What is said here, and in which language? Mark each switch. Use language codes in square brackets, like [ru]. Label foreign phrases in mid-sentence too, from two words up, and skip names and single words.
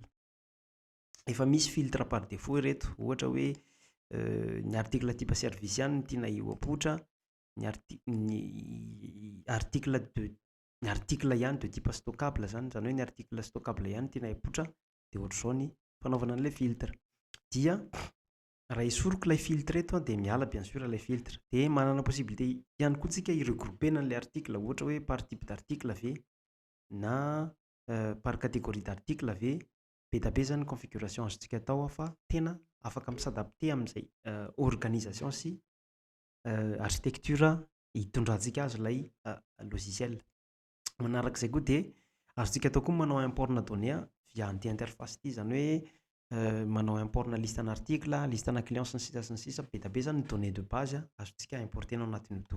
[mg] Efa misy [fr] filtre par défaut [mg] ireto, ohatra hoe ny [fr] article type service [mg] ihany tiana hipoitra, ny article ihany [fr] de type stockable [mg] zany hoe ny [fr] article stockable [mg] ihany tiana hipoitra, dia ohatr'izao ny fanaovana an'ilay filtre. Dia raha esoriko ilay filtre eto dia miala [fr] bien sûr [mg] ilay filtre. Dia manana possibilité ihany koa tsika iregroupena n'ilay article, ohatra hoe [fr] par type d'article [mg] ve na [fr] par catégorie d'article [mg] ve. Be da be zany configuration azontsika atao fa tena afaka misadapte amin'izay organisation sy architecture hitondrantsika azy ilay logiciel. Manarak'izay koa dia azontsika atao koa manao import na données via an'ity interface ity, zany hoe manao import na listana article, listana client sy ny sisa be da be zany ny [fr] données de base [mg] azontsika importer anatin'ny do.